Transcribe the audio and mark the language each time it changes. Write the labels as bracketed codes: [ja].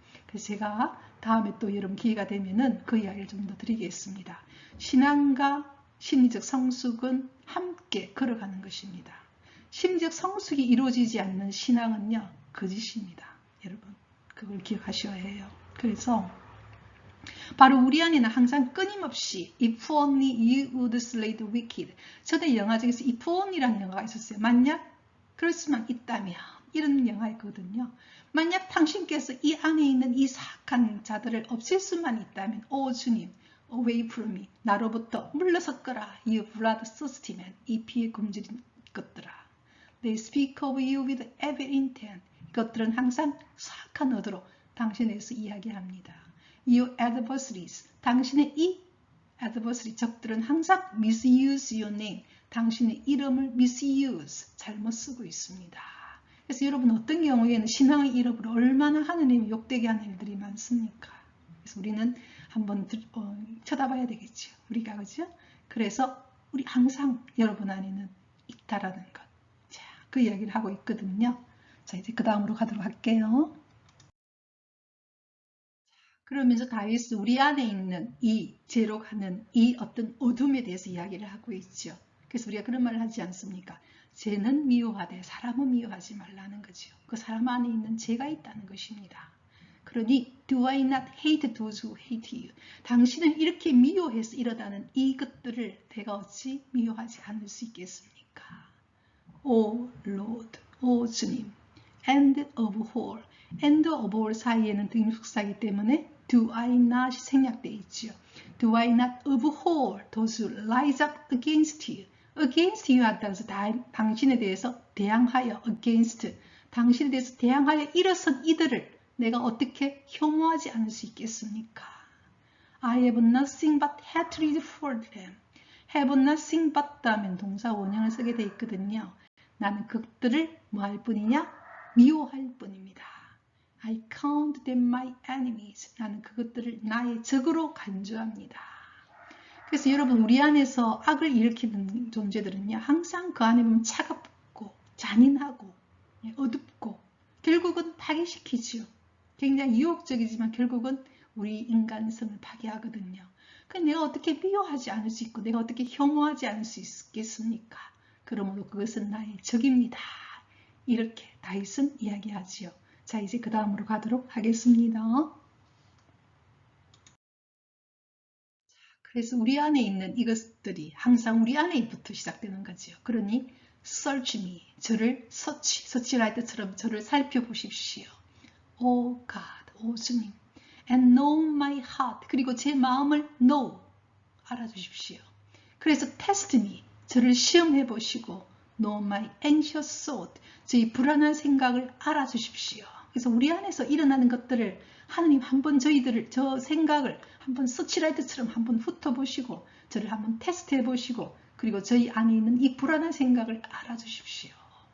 [ko] 그래서 제가 다음에 또 여러분 기회가 되면은 그 이야기를 좀 더 드리겠습니다. 신앙과 심리적 성숙은 함께 걸어가는 것입니다. 심리적 성숙이 이루어지지 않는 신앙은요, 거짓입니다. 여러분, 그걸 기억하셔야 해요. 그래서 바로 우리 안에는 항상 끊임없이 [en] If only you would slay the wicked. [ko] 저도 영화 중에서 If only라는 영화가 있었어요. 만약 그럴 수만 있다면 이런 영화였거든요. 만약 당신께서 이 안에 있는 이 사악한 자들을 없앨 수만 있다면 오 주님, [en] away from me. [ko] 나로부터 물러섰거라. [en] You bloodthirsty man. [ko] 이 피에 굶주린 것들아. [en] They speak of you with evil intent. [ko] 이것들은 항상 사악한 의도로 당신에 대해서 이야기합니다. [en] Your adversaries. [ko] 당신의 이 [en] adversary [ko] 적들은 항상 [en] misuse your name. [ko] 당신의 이름을 misuse. 잘못 쓰고 있습니다. 그래서 여러분 어떤 경우에는 신앙의 이름으로 얼마나 하느님이 욕되게 하는 일들이 많습니까? 그래서 우리는 한번 쳐다봐야 되겠죠. 우리가 그죠? 그래서 우리 항상 여러분 안에는 있다라는 것. 자, 그 이야기를 하고 있거든요. 자, 이제 그 다음으로 가도록 할게요. 그러면서 다윗은 우리 안에 있는 이 죄로 가는 이 어떤 어둠에 대해서 이야기를 하고 있죠. 그래서 우리가 그런 말을 하지 않습니까? 죄는 미워하되 사람은 미워하지 말라는 거죠. 그 사람 안에 있는 죄가 있다는 것입니다. [en] 그러니 Do I not hate those who hate you? [ko] 당신을 이렇게 미워해서 이러다는 이것들을 내가 어찌 미워하지 않을 수 있겠습니까? [en] O Lord, [ko] 오 주님, [en] and of all, and of all [ko] 사이에는 등속사이기 때문에 [en] Do I not [ko] 생략되어 있죠. [en] Do I not of all those who rise up against you? against you [ko] 한다고 해서 당신에 대해서 대항하여 against, 당신에 대해서 대항하여 일어선 이들을 내가 어떻게 혐오하지 않을 수 있겠습니까? [en] I have nothing but hatred for them. have nothing but [ko] 하면 동사 원형을 쓰게 되어 있거든요. 나는 그들을 뭐 할 뿐이냐? 미워할 뿐입니다. [en] I count them my enemies. [ko] 나는 그것들을 나의 적으로 간주합니다. 그래서 여러분 우리 안에서 악을 일으키는 존재들은요. 항상 그 안에 보면 차갑고 잔인하고 어둡고 결국은 파괴시키죠. 굉장히 유혹적이지만 결국은 우리 인간성을 파괴하거든요. 그럼 내가 어떻게 미워하지 않을 수 있고 내가 어떻게 혐오하지 않을 수 있겠습니까? 그러므로 그것은 나의 적입니다. 이렇게 다윗은 이야기하지요. 자, 이제 그 다음으로 가도록 하겠습니다. 그래서 우리 안에 있는 이것들이 항상 우리 안에부터 시작되는 거죠. 그러니 [en] search me, [ko] 저를 서치할 때처럼 저를 살펴보십시오. [en] O God, [ko] 오 주님, [en] and know my heart, [ko] 그리고 제 마음을 [en] know, 알아주십시오. [ko] 그래서 [en] test me, [ko] 저를 시험해 보시고 [en] know my anxious thought, [ko] 저의 불안한 생각을 알아주십시오. 그래서 우리 안에서 일어나는 것들을 하느님 한번 저 생각을 한번 서치라이트처럼 한번 훑어보시고 저를 한번 테스트해 보시고 그리고 저희 안에 있는 이 불안한 생각을 알아주십시오.